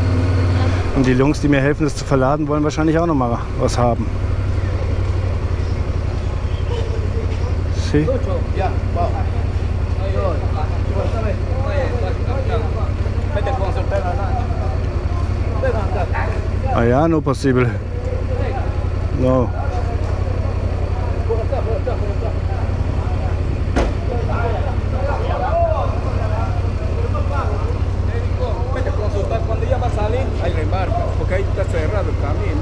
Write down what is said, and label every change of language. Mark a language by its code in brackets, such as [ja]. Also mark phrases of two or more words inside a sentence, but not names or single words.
[de] Und die Jungs, die mir helfen, das zu verladen, wollen wahrscheinlich auch noch mal was haben. [en] See? [de] Ah ja, [en] no possible. No. [es] Cuando ella va a salir, ahí reembarca, porque ahí está cerrado el camino.